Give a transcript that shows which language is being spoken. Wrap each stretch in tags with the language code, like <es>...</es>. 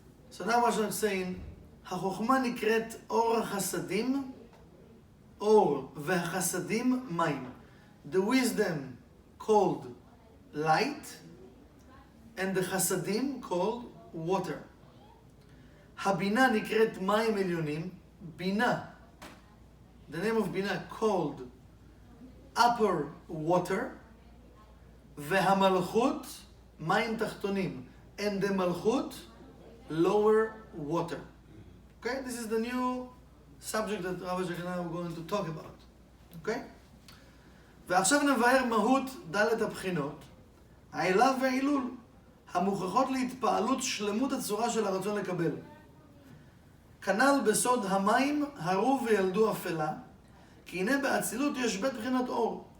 <en>So now what I'm saying,</en> <he>החוכמה נקראת אור החסדים, אור והחסדים מים.</he> <en>The wisdom called light and the חסדים called water.</en> <he>הבינה נקראת מים עליונים,</he> <en>בינה, the name of בינה called upper water,</en> <he>והמלכות מים תחתונים,</he> <en>and the מלכות lower water. Okay, this is the new subject that Rabbi Shek and I are going to talk about. Okay?</en> <he>ועכשיו נבהר מהות ד' הבחינות, העילה והעילול, המוכחות להתפעלות שלמות הצורה של הרצון לקבל. כנ"ל בסוד המים הרו וילדו אפלה, כי הנה באצילות יש בית בחינת אור.</he>